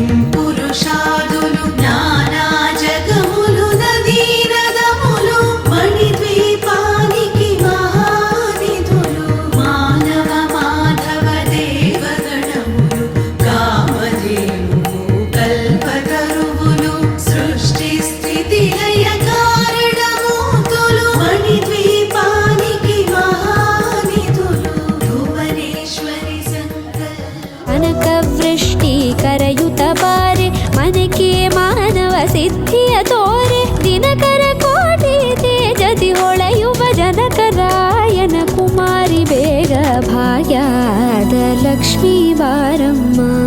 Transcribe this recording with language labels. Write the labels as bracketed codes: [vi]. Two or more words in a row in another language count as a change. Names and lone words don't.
[te] పురుషాదులు నానా జగములు నదీ నదములు మణిద్వీపానికి మహానిధులు మానవ మాధవ దేవగణములు కామధేనువు కల్పతరువులు సృష్టి స్థితి లయ కారణమూర్తులు మణిద్వీపానికి మహానిధులు భువనేశ్వరి సంకల్ప [kn] ಕನಕವೃಷ್ಟಿ ಕರಯುತ ಬಾರೆ ಮನಕ್ಕೆ ಮಾನವ ಸಿದ್ಧಿಯ ತೋರೆ ದಿನಕರ ಕೋಟಿ ತೇಜದಿ ಹೊಳೆಯುವ ಜನಕರಾಯನ ಕುಮಾರಿ ಬೇಗ ಭಾಗ್ಯದ ಲಕ್ಷ್ಮೀ ಬಾರಮ್ಮ